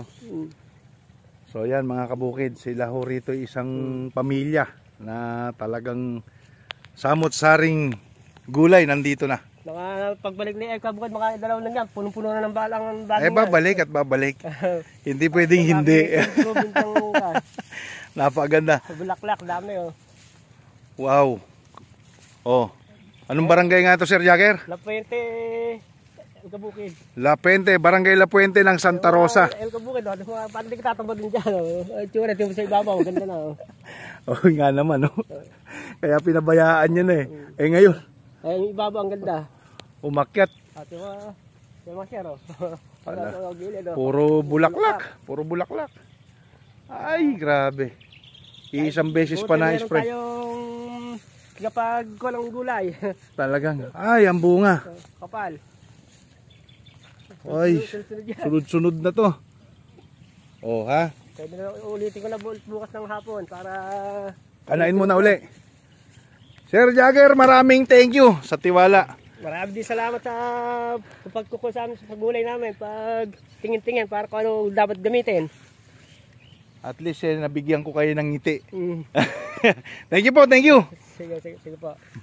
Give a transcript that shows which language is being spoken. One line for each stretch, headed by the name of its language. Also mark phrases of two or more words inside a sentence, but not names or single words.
Filipino: So yan mga kabukid, sila ho rito isang pamilya na talagang samot-saring gulay nandito na. Pagbalik ni El Kabukid, mga 2 lang yan, punong-puno na ng balang. Babalik at babalik. Hindi pwedeng hindi. Napakaganda. Bulaklak, dami oh. Wow. Oh. Anong barangay nga ito, Sir Jagger? La Puente, El Kabukid. La Puente, Barangay La Puente ng Santa Rosa. El Kabukid, paano di ka tatabad din dyan? Tsura, tingin mo sa ibabaw, ganda na. Oh, nga naman, no? Kaya pinabayaan niya na eh. Ngayon. Yung ibabaw, ang ganda. Umakyat. At yung mga share, Puro bulaklak. Puro bulaklak. Ay, grabe. Iisang beses pa na spray. Meron tayong kapag kulang gulay. Talagang. Ay, ang bunga. Kapal. Ay, sunod-sunod na to. Oh, ha? Pwede na ulitin ko na bukas ng hapon para... Kanain mo na uli. Sir Jagger, maraming
English: thank you
Filipino: sa tiwala. Marami din salamat sa pagkukuha sa amin sa pagulay namin. Pag tingin-tingin para kung ano dapat gamitin.
English: At least
Filipino: nabigyan ko kayo ng ngiti. Mm.
English: Thank you po, thank you.
Filipino: Sige po.